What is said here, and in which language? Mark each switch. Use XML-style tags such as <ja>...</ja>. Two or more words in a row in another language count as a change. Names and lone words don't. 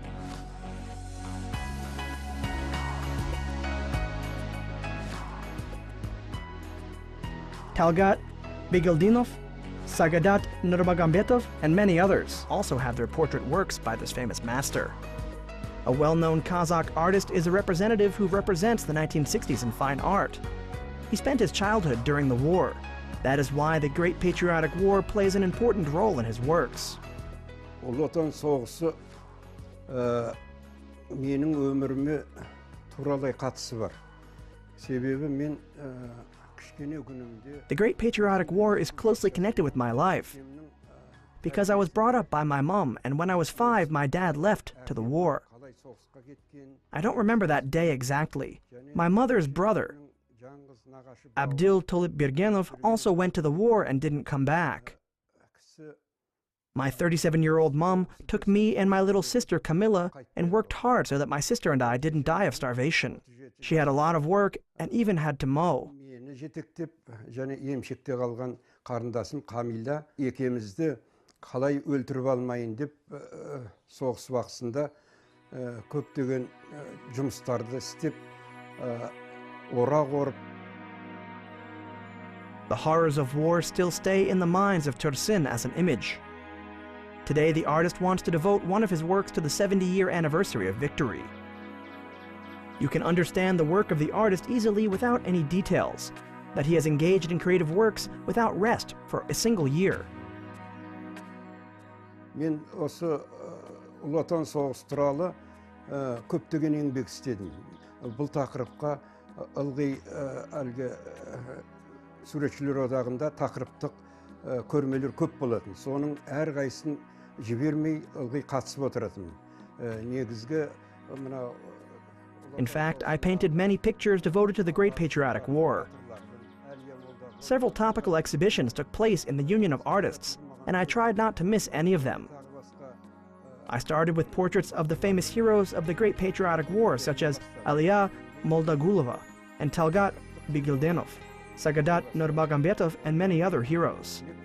<en>Talgat Begildinov, Sagadat Nurmagomedov, and many others also have their portrait works by this famous master. A well-known Kazakh artist is a representative who represents the 1960s in fine art. He spent his childhood during the war. That is why the Great Patriotic War plays an important role in his works.</en> <kk>Менің өміріме туралай қатысы бар. Себебі мен</kk> <en>The Great Patriotic War is closely connected with my life because I was brought up by my mom, and when I was 5, my dad left to the war. I don't remember that day exactly. My mother's brother, Abdil Tolibirgenov, also went to the war and didn't come back. My 37-year-old mom took me and my little sister Camilla and worked hard so that my sister and I didn't die of starvation. She had a lot of work and even had to mow.</en> <kk>Жетектеп және емшекте қалған қарындасым Камилда екеумізді қалай өлтіріп алмайын деп соғыс уақытында көптеген жұмыстарды істеп орақ орып.</kk> <en>The horrors of war still stay in the minds of Tursyn as an image. Today, the artist wants to devote one of his works to the 70-year anniversary of victory. You can understand the work of the artist easily without any details, that he has engaged in creative works without rest for a single year.</en> <kk>Мен осы Ұлы Отан соғысы туралы көптеген еңбек істедім. Бұл тақырыпқа ылғи әлгі суретшілер одағында тақырыптық көрмелер көп болатын. Соның әрқайсысын жібермей ылғи қатысып отыратын. Негізгі мына</kk> <en>In fact, I painted many pictures devoted to the Great Patriotic War. Several topical exhibitions took place in the Union of Artists, and I tried not to miss any of them. I started with portraits of the famous heroes of the Great Patriotic War, such as Aliya Moldagulova and Talgat Begildinov, Sagadat Nurmagomedov, and many other heroes.</en>